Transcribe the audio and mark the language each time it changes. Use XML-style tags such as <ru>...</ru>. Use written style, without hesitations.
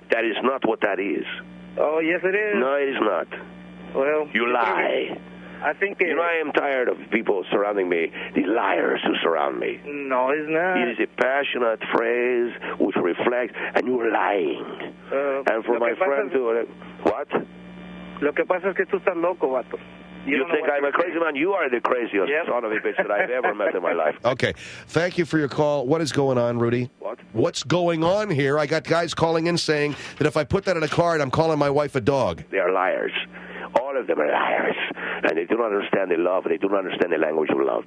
<en>That is not what that is. Oh, yes, it is. No, it is not. Well, you lie. I think I am tired of people surrounding me, the liars who surround me. No, it's not. It is a passionate phrase which reflects, and you're lying. And for my friend to... What?</en> <es>Lo que pasa es que tú estás loco, vato.</es> <en>You think I'm a crazy man? You are the craziest son of a bitch that I've ever met in my life. Okay. Thank you for your call. What is going on, Rudy? What? What's going on here? I got guys calling in saying that if I put that in a card, I'm calling my wife a dog. They are liars. All of them are liars. And they do not understand the love. They do not understand the language of love.</en>